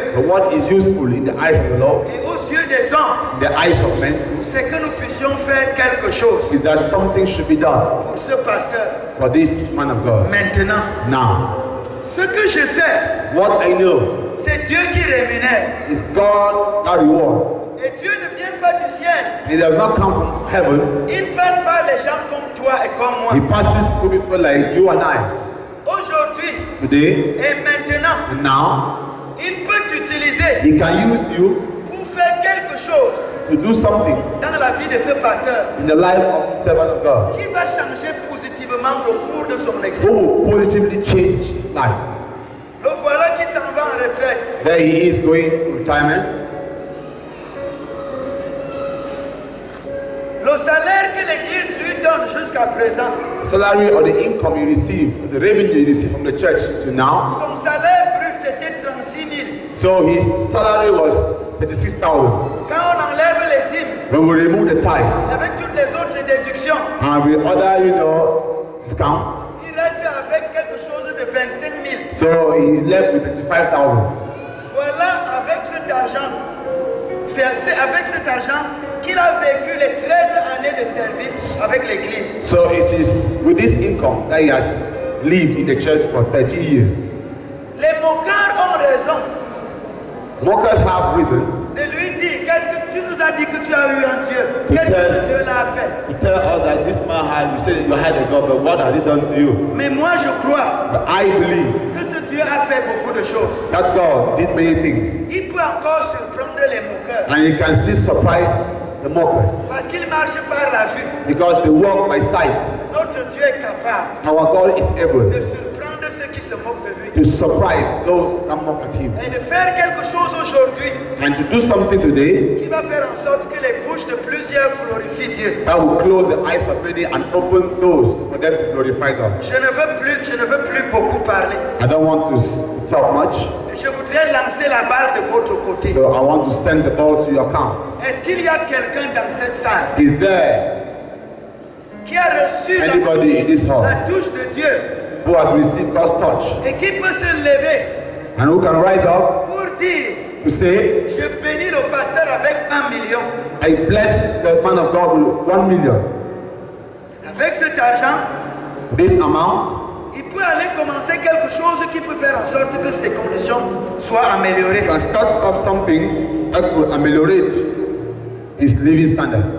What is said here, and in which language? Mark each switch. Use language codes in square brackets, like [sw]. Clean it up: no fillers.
[en] But what is useful in the eyes of the Lord, [fr] et aux yeux des hommes, [en] in the eyes of men, [fr] c'est que nous puissions faire quelque chose [en] is that something should be done [fr] pour ce pasteur [en] for this man of God. [fr] maintenant. [en] Now, [fr] Ce que je sais, [en] What I know [fr] c'est Dieu qui rémunère. [en] is God that rewards. [fr] Et Dieu ne vient pas du ciel. [en] He does not come from heaven. [fr] Il passe par les gens comme toi et comme [en] He [fr] moi. [en] passes to people like you and I. [fr] Aujourd'hui [en] Today [fr] et maintenant, [en] and now, [fr] il peut t'utiliser [en] He can use you [fr] pour faire quelque chose [en] to do something [fr] dans la vie de ce pasteur [en] in the life of the servant of God [fr] qui va changer positivement au cours de son [en] who [fr] exil. [en] will positively change his life. [fr] Le voilà qui s'en va en retraite. [en] There he is going to retirement. [fr] Le salaire que l'Église lui donne jusqu'à présent, [en] The salary or the income you receive, the revenue you receive from the church to now. [fr] son salaire brut c'était 36 000. [en] So his salary was 36,000. [fr] Quand on enlève les dîmes, [en] When we remove the tithe [fr] avec toutes les autres déductions, [en] and with other, discounts, [fr] il reste avec quelque chose de 25 000. [en] so he's left with 35,000. [fr] Voilà, avec cet argent, c'est avec cet argent qu'il a vécu les 13 années de service avec l'Église. [en] So it is with this income that he has lived in the church for 30 years. [fr] Les moqueurs ont raison [en] Mockers have reason [fr] de lui dire, qu'est-ce que tu nous as dit que tu as eu en Dieu? Qu'est-ce que ce Dieu l'a fait? [en] to tell us that this man had, you said you had a God, but what has he done to you? [fr] Mais moi je crois [en] But I believe [fr] que ce Dieu a fait beaucoup de choses. [en] that God did many things [fr] Il peut encore surprendre les moqueurs [en] and he can still surprise the mockers [fr] parce qu'il marche par la vue. [en] because they walk by sight. [fr] Notre Dieu est capable [en] Our God is able [fr] de surprendre ceux qui se moquent de lui [en] to surprise those that mock at him [fr] et de faire quelque chose aujourd'hui [en] and to do something today [fr] qui va faire en sorte que les bouches de plusieurs glorifient Dieu. [en] that will close the eyes of many and open doors for them to glorify God. [fr] Je ne veux plus beaucoup parler. [en] I don't want to talk much, [fr] Et je voudrais lancer la balle de votre côté. [en] so I want to send the ball to your camp. [fr] Est-ce qu'il y a quelqu'un dans cette salle [en] Is there [fr] qui a reçu [en] anybody in this hall [fr] la touche de Dieu [en] who has received God's touch [fr] et qui peut se lever [en] and who can rise up [fr] pour dire, [en] to say, [fr] je bénis le pasteur avec 1 million. [en] I bless the man of God with 1 million. [fr] Avec cet argent, [en] This amount, [fr] il peut aller commencer quelque chose qui peut faire en sorte que ses conditions soient améliorées. [en] can start up something that could ameliorate his living standards.